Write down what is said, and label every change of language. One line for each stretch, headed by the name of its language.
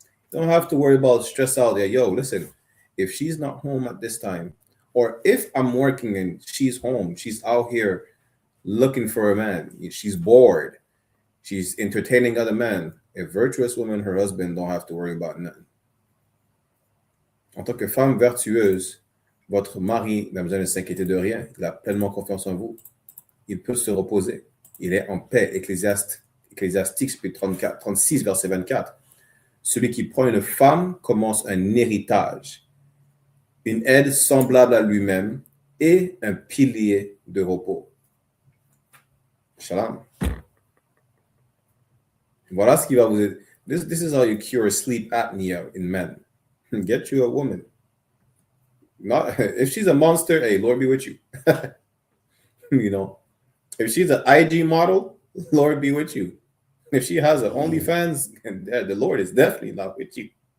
English: Don't have to worry about stress out there. Yo, listen, if she's not home at this time, or if I'm working and she's home, she's out here looking for a man, she's bored, she's entertaining other men. A virtuous woman, her husband don't have to worry about nothing.
French: En tant que femme vertueuse, votre mari n'a besoin de s'inquiéter de rien. Il a pleinement confiance en vous. Il peut se reposer. Il est en paix. Ecclésiastique, chapitre 36, verset 24. Celui qui prend une femme commence un héritage, une aide semblable à lui-même et un pilier de repos. Shalom. Voilà ce qui va vous aider.
English: This is how you cure sleep apnea in men. Get you a woman. Not if she's a monster, hey, Lord be with you. If she's an IG model, Lord be with you. If she has an OnlyFans, and the Lord is definitely not with you.